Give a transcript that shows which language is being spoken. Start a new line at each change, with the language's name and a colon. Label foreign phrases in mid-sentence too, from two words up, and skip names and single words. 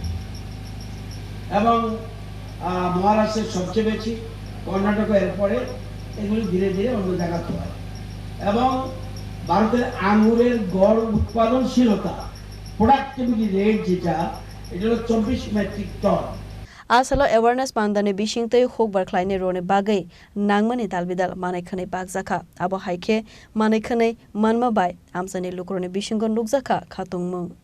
Bangla: এবং মহারাষ্ট্রের সবচেয়ে বেশি কর্ণাটক এরপরে এগুলি ধীরে ধীরে অন্য জায়গাতে হয় এবং ভারতের আঙ্গুরের গড় উৎপাদনশীলতা
English: productivity rate
Bangla: যেটা এটা হলো 24
English: metric ton
Kok Borok: Asalo awareness pandane bishingtei Hukbar khlaine rone bagai nangmani dalbidal manaikhane bagjaka abo haike manaikhane manma bai amsani lukrone bishingon lukjaka khatungmung